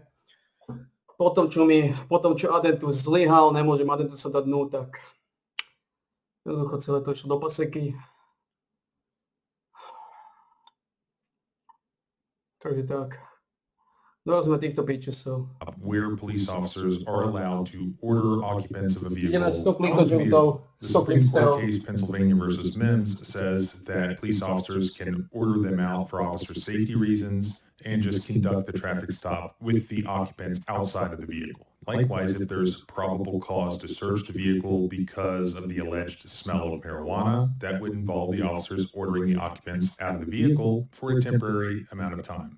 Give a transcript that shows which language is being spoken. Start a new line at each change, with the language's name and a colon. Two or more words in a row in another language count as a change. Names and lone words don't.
Slovak: Potom, čo Adentus zlyhal, nemôžem Adentus sa dať dnu, tak jednoducho celé to išlo do paseky. Takže tak. Dorazme týchto pitchesov.
English: Where police officers are allowed to order occupants of a vehicle.
Slovak: Ideme s tou
English: out of the
Slovak: klikožrutou,
English: vehicle. The Supreme Court case Pennsylvania versus Mims says that police officers can order them out for officer safety reasons and just conduct the traffic stop with the occupants outside of the vehicle. Likewise, if there's probable cause to search the vehicle because of the alleged smell of marijuana, that would involve the officers ordering the occupants out of the vehicle for a temporary amount of time.